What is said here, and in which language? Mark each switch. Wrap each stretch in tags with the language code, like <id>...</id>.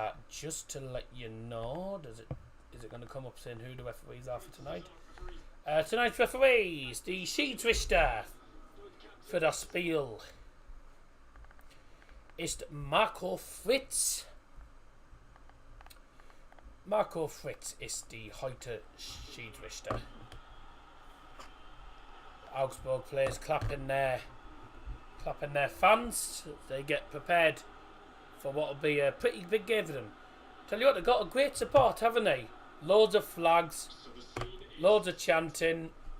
<en>Just to let you know, is it going to come up saying who the referees are for tonight? Tonight's referees, the</en> <de>Schiedsrichter für das Spiel ist Marco Fritz. Marco Fritz ist die heute Schiedsrichter.</de> <en>Augsburg players clapping their fans. They get prepared for what will be a pretty big game for them. Tell you what, they've got a great support, haven't they? Loads of flags, loads of chanting.</en>